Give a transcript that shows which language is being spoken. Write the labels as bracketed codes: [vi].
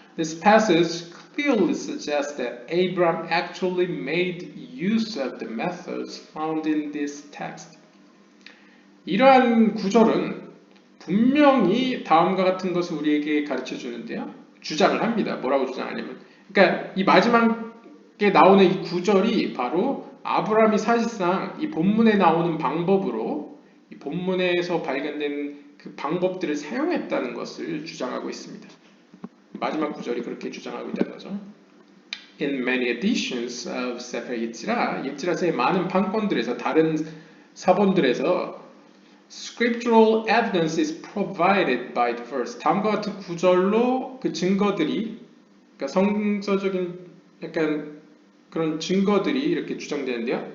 [en] This passage clearly suggests that Abraham actually made use of the methods found in this text. [ko] 이러한 구절은 분명히 다음과 같은 것을 우리에게 가르쳐 주는데요. 주장을 합니다. 뭐라고 주장하냐면, 그러니까 이 마지막에 나오는 이 구절이 바로 아브라함이 사실상 이 본문에 나오는 방법으로 이 본문에서 발견된 그 방법들을 사용했다는 것을 주장하고 있습니다. 마지막 구절이 그렇게 주장하고 있다는 거죠. [en] In many editions of Sefer Yetzirah, [ko] 예츠라서의 많은 판권들에서 다른 사본들에서 [en] Scriptural evidence is provided by the verse. [ko] 다음과 같은 구절로 그 증거들이, 그러니까 성서적인 약간 그런 증거들이 이렇게 주장되는데요.